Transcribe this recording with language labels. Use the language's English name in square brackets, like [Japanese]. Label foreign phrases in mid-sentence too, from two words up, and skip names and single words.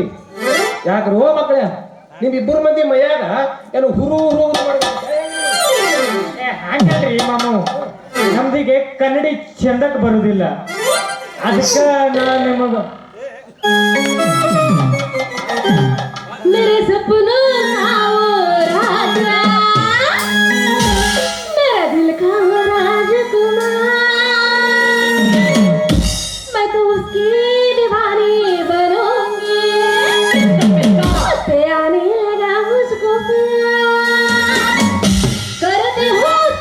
[Kannada] ಯಾಕ್ರೋ ಮಕ್ಕಳ ನಿಮ್ಮಿಬ್ಬರು ಮಂದಿ ಮೈಯಾಗ ಏನು ಹುರು ಹಂಗಲ್ರಿ ಮಾಮು, ನಮ್ದಿಗೆ ಕನ್ನಡಿ ಚಂದಕ್ಕೆ ಬರುದಿಲ್ಲ. ಅದಕ್ಕೆ ನಾನು ನಿಮಗ [Hindi] मेरे सपनों का वो राजा, मेरा दिल का वो राजकुमार, मैं तो उसकी दीवानी बनूंगी, उससे आने लगा मुझको प्यार, करते हो